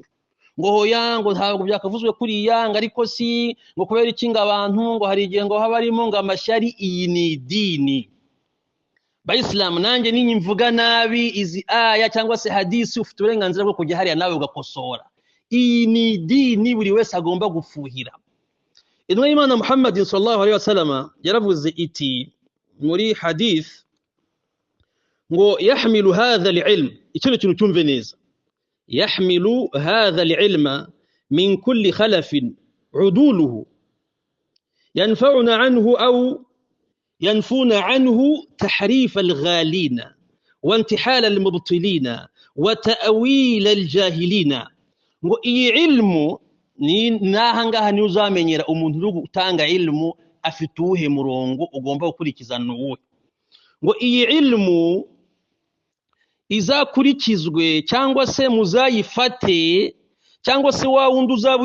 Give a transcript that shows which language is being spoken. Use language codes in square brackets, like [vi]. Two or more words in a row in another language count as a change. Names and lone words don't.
[rw] Ngo hoya, ngo ntabwo byakavuzwe kuri yanga, ariko si ngo kubera iki ngo abantu ngo hari igihe ngo haba harimo ngo amashyari. Iyi ni dini. Bayisilamu, nanjye ninyi mvuga nabi izi aya cyangwa se hadisi, ufite uburenganzira bwo kujya hariya nawe ugakosora. Iyi ni dini buri wese agomba gufuhira. Intumwa y'Imana Muhammad [ar] صلى الله عليه وسلم [rw] yaravuze iti muri hadith ngo [ar] يحمل هذا العلم, [rw] icyo kintu cyumve neza, [ar] يحمل هذا العلم من كل خلف عدوله ينفون عنه أو ينفون عنه تحريف الغالين وانتحال المبطلين وتأويل الجاهلين. [rw] ngo iyi ilmu ni nahangaha ni uzamenyera umuntu uri gutanga ilmu afite uwuhe murongo ugomba gukurikizana uwuhe. ngo iyi ilmu izakurikizwe cyangwa se muzayifate cyangwa se wa wundi uzaba